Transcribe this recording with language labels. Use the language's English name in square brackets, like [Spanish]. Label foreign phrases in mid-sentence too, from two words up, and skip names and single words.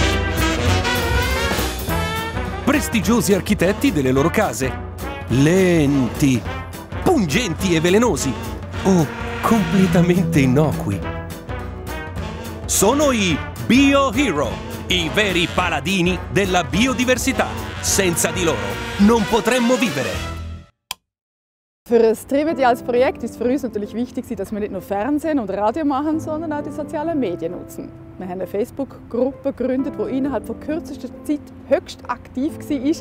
[Italian] Prestigiosi architetti delle loro case, lenti, pungenti e velenosi o completamente innocui. Sono i BioHero, i veri paladini della biodiversità. Senza di loro non potremmo vivere. [German] Für das triviales Projekt ist für uns natürlich wichtig, dass wir nicht nur Fernsehen und Radio machen, sondern auch die sozialen Medien nutzen. Wir haben eine Facebook-Gruppe gegründet, die innerhalb von kürzester Zeit höchst aktiv war.